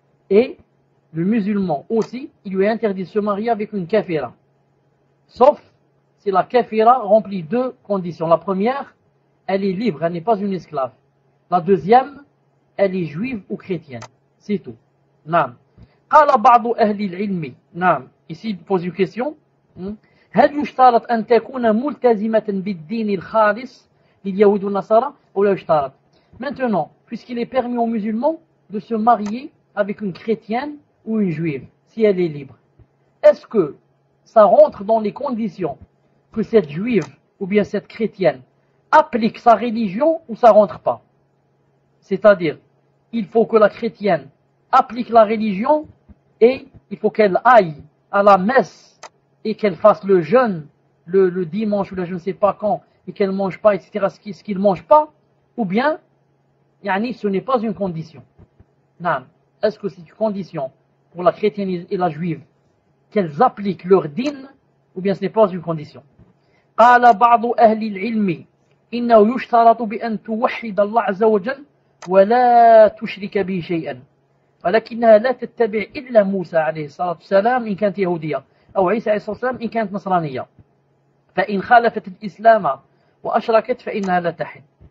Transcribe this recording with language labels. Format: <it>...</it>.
<fr>Et le musulman aussi, il lui est interdit de se marier avec une kafira. Sauf si la kafira remplit deux conditions. La première, elle est libre, elle n'est pas une esclave. La deuxième, elle est juive ou chrétienne. C'est tout.</fr> <ar>Naam. قال بعض أهل العلم. نعم.</ar> <fr>Ici, il pose une question.</fr> <ar>هل يشترط أن تكون ملتزمة بالدين الخالص لليهود والنصارى أو لا يشترط?</ar> <fr>Maintenant, puisqu'il est permis aux musulmans de se marier avec une chrétienne ou une juive, si elle est libre, est-ce que ça rentre dans les conditions que cette juive ou bien cette chrétienne applique sa religion ou ça rentre pas? C'est-à-dire, il faut que la chrétienne applique la religion et il faut qu'elle aille à la messe et qu'elle fasse le jeûne le dimanche ou je ne sais pas quand et qu'elle ne mange pas, etc. ce qu'il ne mange pas, ou bien, ce n'est pas une condition. Non. Est-ce que c'est une condition pour la chrétienne et la juive qu'elles appliquent leur din, ou bien ce n'est pas une condition?</fr> <ar>قال بعض أهل العلم إنه يشترط بأن توحد الله عز وجل ولا تشرك به شيئا ولكنها لا تتبع إلا موسى عليه الصلاة والسلام إن كانت يهودية أو عيسى عليه الصلاة والسلام إن كانت نصرانية فإن خالفت الإسلام وأشركت فإنها لا تحل.</ar>